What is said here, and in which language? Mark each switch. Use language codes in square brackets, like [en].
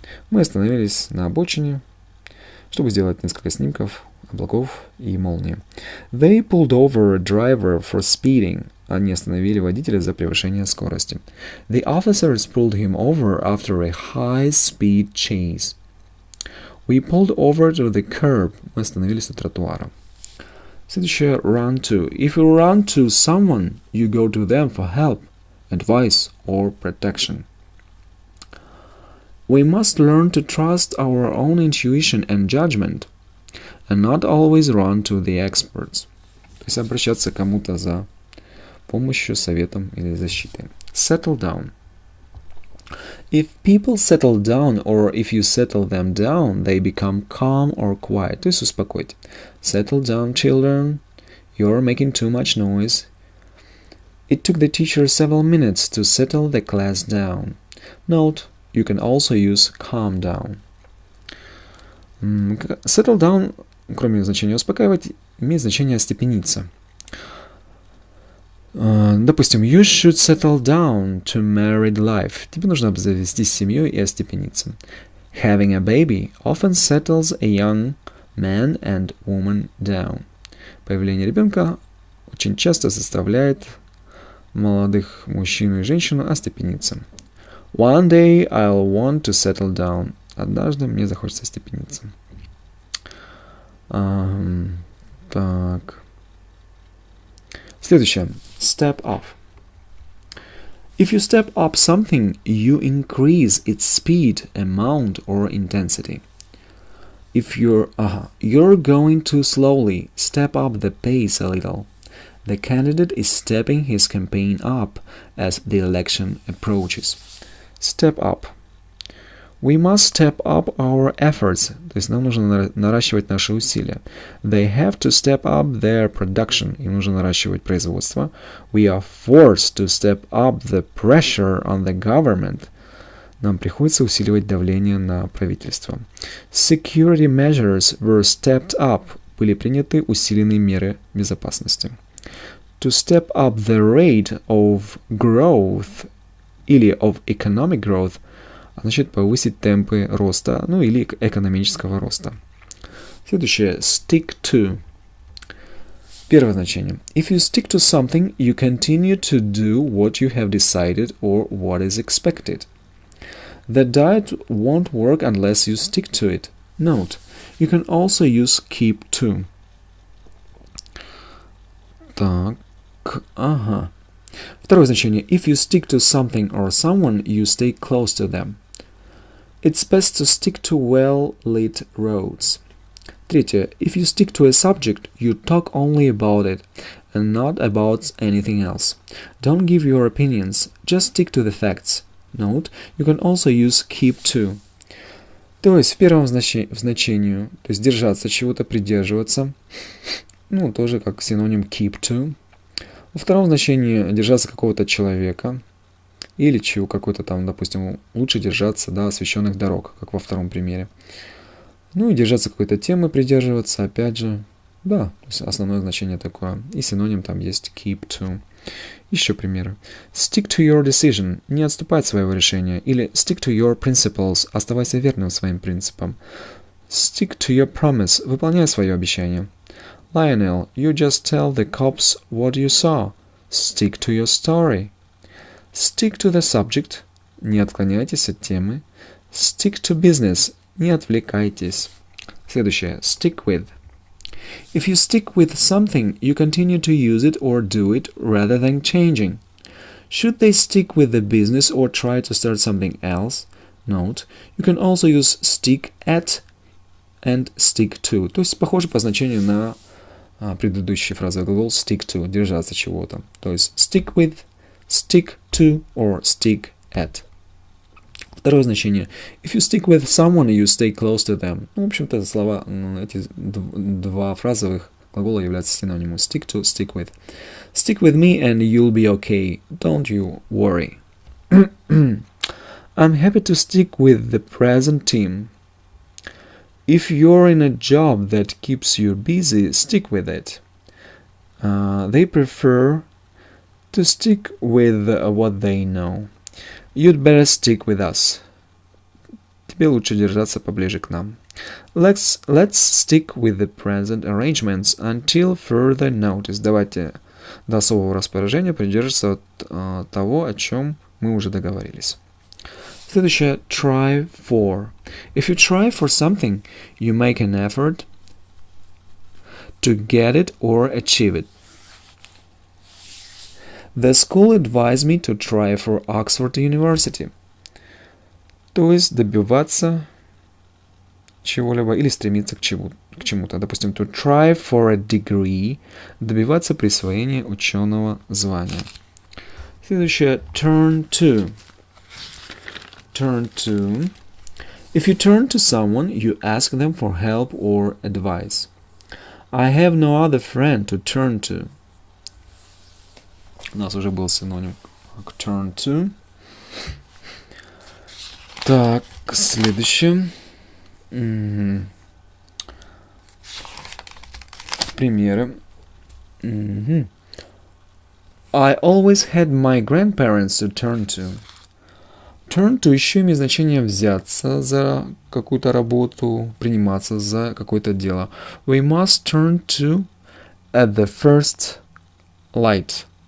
[ru] Мы остановились на обочине, чтобы сделать несколько снимков облаков и молнии. [en] They pulled over a driver for speeding. [ru] Они остановили водителя за превышение скорости. [en] The officers pulled him over after a high-speed chase. We pulled over to the curb. [ru] Мы остановились у тротуара. Следующее. Run to. [en] If you run to someone, you go to them for help, advice or protection. We must learn to trust our own intuition and judgment, and not always run to the experts. [ru] То есть обращаться к кому-то за помощью, советом или защитой. [en] Settle down. If people settle down or if you settle them down, they become calm or quiet. [ru] То есть успокоить. [en] Settle down, children. You're making too much noise. It took the teacher several minutes to settle the class down. Note, you can also use calm down. Settle down, [ru] кроме значения успокаивать, имеет значение остепениться. Допустим, [en] you should settle down to married life. [ru] Тебе нужно обзавестись семьей и остепениться. [en] Having a baby often settles a young man and woman down. [ru] Появление ребенка очень часто заставляет молодых мужчину и женщину остепениться. [en] One day I'll want to settle down. [ru] Однажды мне захочется остепениться. Так. Следующее. Step up. [en] If you step up something, you increase its speed, amount, or intensity. If you're going too slowly, step up the pace a little. The candidate is stepping his campaign up as the election approaches. Step up. We must step up our efforts. [ru] То есть нам нужно наращивать наши усилия. [en] They have to step up their production. [ru] Им нужно наращивать производство. [en] We are forced to step up the pressure on the government. [ru] Нам приходится усиливать давление на правительство. [en] Security measures were stepped up. [ru] Были приняты усиленные меры безопасности. [en] To step up the rate of growth [ru] или [en] of economic growth [ru] значит повысить темпы роста, ну или экономического роста. Следующее. Stick to. Первое значение. [en] If you stick to something, you continue to do what you have decided or what is expected. The diet won't work unless you stick to it. Note. You can also use keep to. [ru] Так. Ага. Второе значение. [en] If you stick to something or someone, you stay close to them. It's best to stick to well-lit roads. [ru] Третье. [en] If you stick to a subject, you talk only about it and not about anything else. Don't give your opinions, just stick to the facts. Note, you can also use keep to. [ru] То есть в первом значении, то есть держаться чего-то, придерживаться, ну, тоже как синоним keep to. Во втором значении держаться какого-то человека или чего, какой-то там, допустим, лучше держаться, да, освещенных дорог, как во втором примере. Ну и держаться какой-то темы, придерживаться, опять же, да, то есть основное значение такое. И синоним там есть keep to. Еще примеры. [en] Stick to your decision, [ru] не отступай от своего решения. Или [en] stick to your principles, [ru] оставайся верным своим принципам. [en] Stick to your promise, [ru] выполняй свое обещание. [en] Lionel, you just tell the cops what you saw. Stick to your story. Stick to the subject, [ru] не отклоняйтесь от темы. [en] Stick to business, [ru] не отвлекайтесь. Следующее. Stick with. [en] If you stick with something, you continue to use it or do it rather than changing. Should they stick with the business or try to start something else? Note, you can also use stick at and stick to. [ru] То есть похоже по значению на предыдущий фразовый глагол stick to, держаться чего-то. То есть stick with, stick to or stick at. Второе значение. [en] If you stick with someone, you stay close to them. [ru] Ну, в общем-то, слова, эти два фразовых глагола являются синонимом. Stick to, stick with. [en] Stick with me and you'll be okay. Don't you worry. I'm happy to stick with the present team. If you're in a job that keeps you busy, stick with it. They prefer to stick with what they know. You'd better stick with us. [ru] Тебе лучше держаться поближе к нам. [en] Let's stick with the present arrangements until further notice. [ru] Давайте до особого распоряжения придерживаться от того, о чем мы уже договорились. Следующее. Try for. [en] If you try for something, you make an effort to get it or achieve it. The school advised me to try for Oxford University. [ru] То есть добиваться чего-либо или стремиться к чему-то. Допустим, [en] to try for a degree [ru] – добиваться присвоения ученого звания. Следующее. Turn to. Turn to. [en] If you turn to someone, you ask them for help or advice. I have no other friend to turn to. [ru] У нас уже был синоним к turn to. Так, следующее. Примеры. Мгм. [en] I always had my grandparents to turn to. [ru] Turn to еще имеет значение взяться за какую-то работу, приниматься за какое-то дело. [en] We must turn to at the first light.